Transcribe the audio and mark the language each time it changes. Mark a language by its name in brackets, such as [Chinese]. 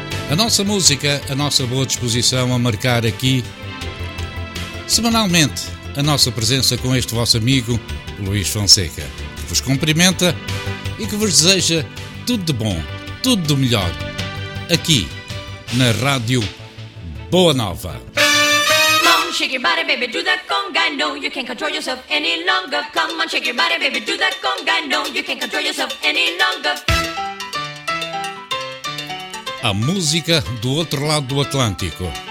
[Portuguese] A nossa música, a nossa boa disposição a marcar aqui, semanalmente, a nossa presença com este vosso amigo, Luís Fonseca, que vos cumprimenta e que vos deseja tudo de bom, tudo do melhor, aqui na Rádio Boa Nova. [English] Shake your body, baby, do the conga. No, you can't control yourself any longer. Come on, shake your body, baby, do the conga. No, you can't control yourself any longer. [Portuguese] A música do outro lado do Atlântico.